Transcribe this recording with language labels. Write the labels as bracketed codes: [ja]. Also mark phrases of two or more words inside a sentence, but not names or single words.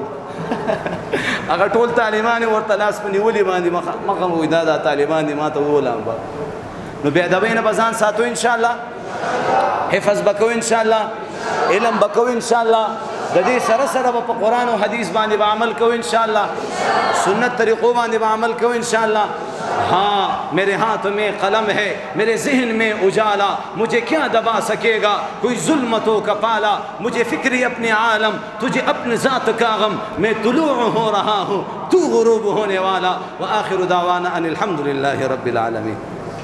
[ps] هغه ټول طالبان یې ورته لاس په نیولي باندې مخه وایي دا طالبان دي ما ته وایي علم به. نو بې ادبۍ نه به ځان ساتو انشاءالله، حفظ به کوو انشاءالله، علم به کوو انشاءالله. د دې سره سره به په قرآن او حدیث باندې به عمل کوو انشاءالله، سنت طریقوں باندې به عمل کوو انشاءالله. [ur] ہاں میرے ہاتھ میں قلم ہے، میرے ذہن میں اجالا، مجھے کیا دبا سکے گا کوئی ظلمتوں کا پالا. مجھے فکری اپنے عالم، تجھے اپنے ذات کا غم، میں طلوع ہو رہا ہوں تو غروب ہونے والا. [ar] وآخر دعوانا ان الحمد للہ رب العالمین.